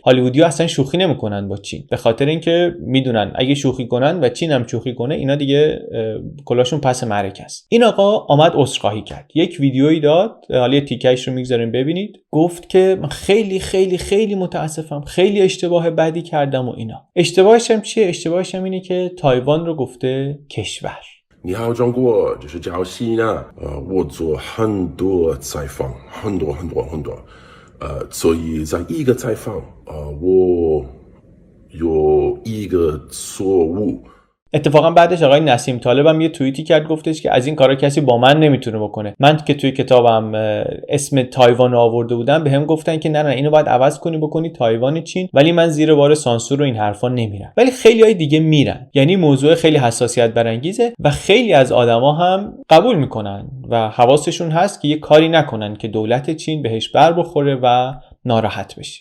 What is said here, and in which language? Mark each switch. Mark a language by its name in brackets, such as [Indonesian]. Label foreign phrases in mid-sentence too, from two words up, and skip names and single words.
[Persian] هالیوودی‌ها اصلا شوخی نمی‌کنن با چین، به خاطر اینکه میدونن اگه شوخی کنن و چین هم شوخی کنه اینا دیگه کلاشون پس معرکه است. این آقا آمد عذرخواهی کرد، یک ویدیویی داد، حالا یه تیکه‌اش رو می‌گذاریم ببینید. گفت که من خیلی خیلی خیلی متاسفم، خیلی اشتباه بدی کردم و اینا. اشتباهش هم چیه؟ اشتباهش هم اینه که تایوان رو گفته کشور. [Chinese] 你好，中国，就是礁溪呢。我做很多采访，很多，所以在一个采访，我有一个错误。 [Persian] اتفاقا بعدش آقای نسیم طالب هم یه توییتی کرد، گفتش که از این کارا کسی با من نمیتونه بکنه. من که توی کتابم اسم تایوان رو آورده بودم، بهم گفتن که نه اینو باید عوض کنی بکنی تایوان چین، ولی من زیر بار سانسور و این حرفا نمیرم. ولی خیلیای دیگه میرن. یعنی موضوع خیلی حساسیت برانگیزه و خیلی از آدما هم قبول میکنن و حواسشون هست که یه کاری نکنن که دولت چین بهش بر بخوره و ناراحت بشه.